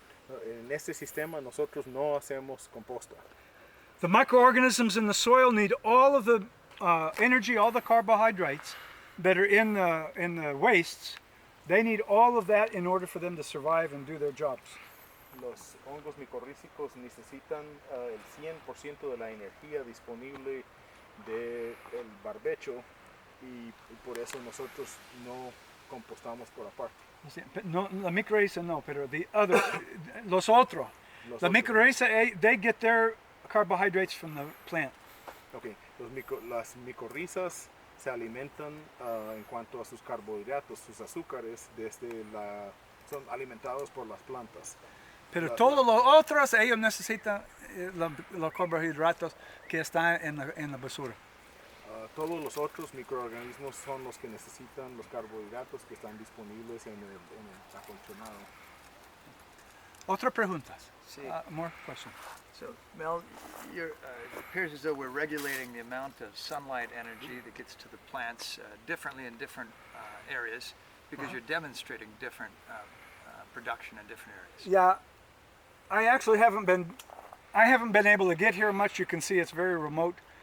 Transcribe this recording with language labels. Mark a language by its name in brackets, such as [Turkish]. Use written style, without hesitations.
[Spanish] En este sistema nosotros no hacemos composta. [English] The microorganisms in the soil need all of the energy, all the carbohydrates that are in the wastes. They need all of that in order for them to survive and do their jobs. [Spanish] Los hongos micorrízicos necesitan el 100% de la energía disponible del barbecho y por eso nosotros no compostamos por aparte. No, la mycorrhiza no, pero [English] the other, [Spanish] los otros. [English] La mycorrhiza, they get their carbohydrates from the plant. Okay. [Spanish] Las micorrizas se alimentan en cuanto a sus carbohidratos, sus azúcares, son alimentados por las plantas. Pero todos los otros, ellos necesitan los carbohidratos que están en la basura. Todos los otros microorganismos son los que necesitan los carbohidratos que están disponibles en el acolchonado. Otra pregunta. Sí. [English] More questions. So, Mel, it appears as though we're regulating the amount of sunlight energy that gets to the plants differently in different areas because you're demonstrating different production in different areas. Yeah, I actually haven't been able to get here much. You can see it's very remote.